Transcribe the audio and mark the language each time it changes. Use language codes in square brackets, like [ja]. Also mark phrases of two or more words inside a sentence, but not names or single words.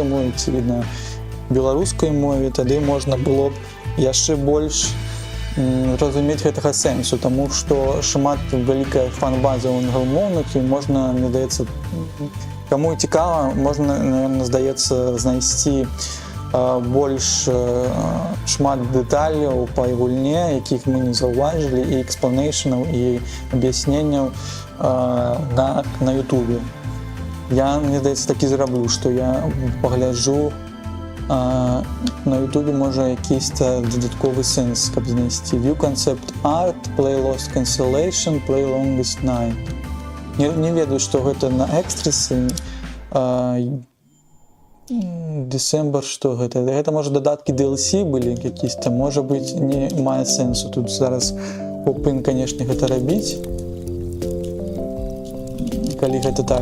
[be] мове ці на беларускай мове, тады можна было б яшчэ больш разумець гэтага сэнсу, таму што шмат вялікая фан-база ў англамоўных і можна, мне здаецца, каму цікава, можна, наверное, здаецца, знайсці больш шмат дэталяў па гульне, якіх мы не заўважылі, і экспланейшнаў, і аб'ясненняў на ютубе. Я, мне здаецца, такі зраблю, што я пагляджу на ютубе, можа, якийсь-то дадатковы сэнс, каб знайсці. [en] View concept art, play lost constellation, play longest night. [be] Не ведаю, што гэта на экстрэсы. December, што гэта? Гэта, можа, дадаткі DLC былі якісь-то, можа быць, не мае сэнсу. Тут зараз Open, канешне, гэта рабіць. Калі гэта так.